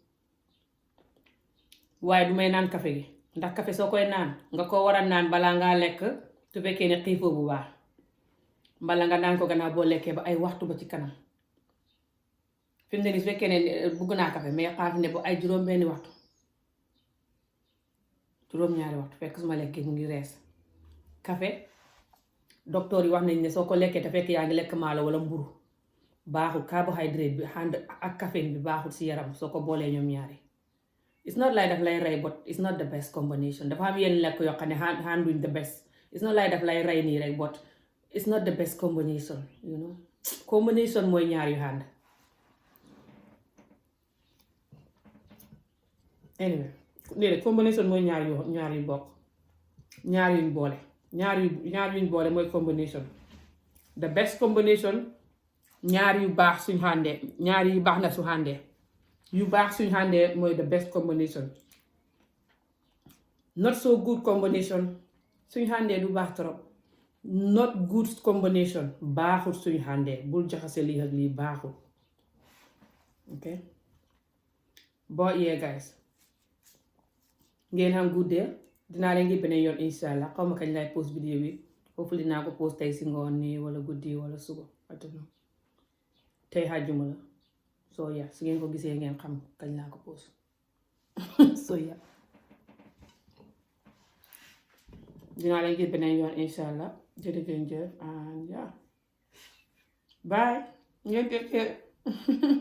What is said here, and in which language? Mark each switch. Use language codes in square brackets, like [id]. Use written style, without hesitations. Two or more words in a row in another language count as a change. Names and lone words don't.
[wo] waaye du may naan café gi ndax café soo koy naan nga ko war a naan balaa ngaa lekk su fekkee ne xiifoo bu baax mbala nga naan ko gannaaw boo lekkee ba ay waxtu ba ci kanam fi mu ne nii su fekkee ne bugg naa café mais xaar ne ba ay juróom-2 waxtu fekk su ma lekkee mu ngi rees. café docteur yi wax nañ ne soo ko lekkee te fekk yaa ngi lekk maalo wala mburu baaxul carbohydrate bi ànd ak caféine bi baaxul si yaram soo ko boolee ñoom ñaari. [en] It's not like [wo] daf lay rey [en] but it's not the best combination [wo] dafa am yenn lekk yoo xam ne handluñ [en] the best it's not like [wo] daf lay rey nii rek [en] but it's not the best combination you know combination [wo] mooy ñaar yu hand. anyway léegi combination mooy ñaar yu bokk ñaar yuñ boole ñaar yuñ boole mooy combination. [en] The best combination [wo] ñaar yu baax suñ handee ñaar yu baax na su handee yu baax suñ handee mooy [en] the best combination. Not so good combination [wo] suñ handee du baax trop. [en] Not good combination [wo] baaxul suñ handee bul jaxase lii ak lii baaxul. [en] ok but yeah guys [wo] ngeen xam [en] good day [wo] dinaa leen ngi beneen yoon [ar] insha allah [wo] xaw ma kañ lay post vidéo bi hopefully dinaa ko post tey si ngoon nii wala guddi wala suba [en] I don't know [wo] tey xaajuma la [en] so yeah [wo] su ngeen ko gisee ngeen xam kañ laa ko post [en] so yeah [wo] dinaa leen gis beneen yoon [ar] insha allah [wo] jërëjëf [en] and yeah bye [wo] ngeen [en] take care